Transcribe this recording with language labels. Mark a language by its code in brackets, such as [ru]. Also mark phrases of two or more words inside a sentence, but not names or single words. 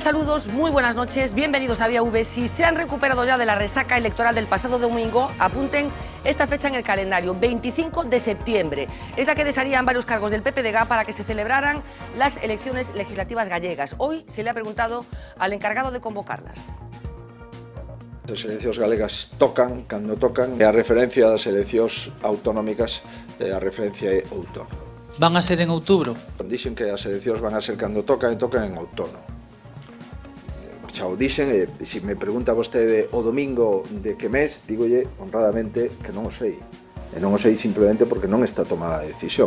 [es] Saludos, muy buenas noches, bienvenidos a Vía V. Si se han recuperado ya de la resaca electoral del pasado domingo, apunten esta fecha en el calendario, 25 de septiembre. Es la que desharían varios cargos del PPDG para que se celebraran las elecciones legislativas gallegas. Hoy se le ha preguntado al encargado de convocarlas. [gl] As eleccións galegas tocan, cando tocan, e a referencia das eleccións autonómicas, a referencia é outono. Van a ser en outubro? Dixen que as eleccións van a ser cando tocan e tocan en outono. Xa o dixen, e se me pregunta vostede o domingo de que mes, dígolle honradamente que non o sei. E non o sei simplemente porque non está tomada a decisión.